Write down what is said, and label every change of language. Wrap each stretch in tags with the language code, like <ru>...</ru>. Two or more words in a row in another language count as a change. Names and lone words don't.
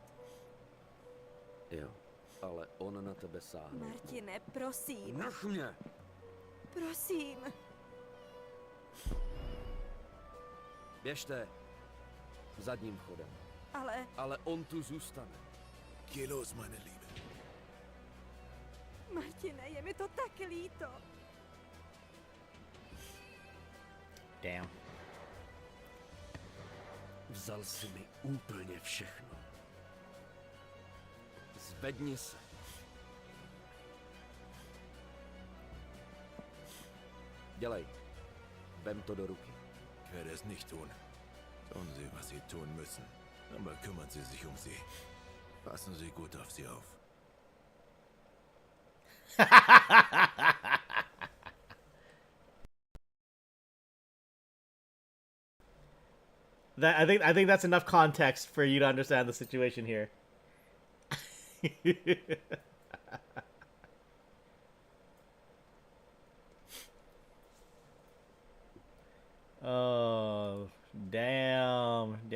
<cs>Jo, ale on na tebe sáhne. Martine, prosím, Nech mě! prosím. Běžte. Zadním vchodem. Ale on tu zůstane.</cs> <de>Geh los, meine Liebe.</de> <cs>Martine, je mi to tak líto. Damn. Vzal si mi úplně všechno. Zvedni se. Dělej. Vem to do ruky.</cs> <de>Ich werde es nicht tun. Tun Sie, was Sie tun müssen. Aber kümmern Sie sich um sie. Passen Sie gut auf sie auf.</de> <en>I think that's enough context for you to understand the situation here. Oh, damn.</en>